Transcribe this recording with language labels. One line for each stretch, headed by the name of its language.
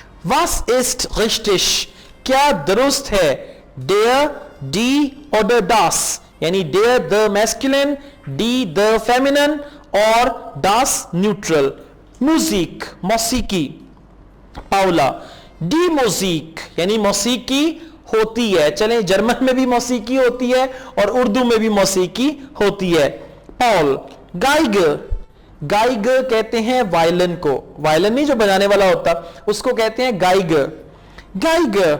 German: was ist richtig,
Hindi: क्या दुरुस्त है?
German: der, die oder das,
Hindi: यानी der the masculine, die the feminine और das neutral. Music, मौसीकी। Paula, die Musik यानी मौसीकी होती है। चलें, जर्मन में भी मौसीकी होती है और उर्दू में भी मौसीकी होती है। पॉल, गाइगर कहते हैं वायलिन को, वायलिन नहीं जो बजाने वाला होता, उसको कहते हैं गाइगर।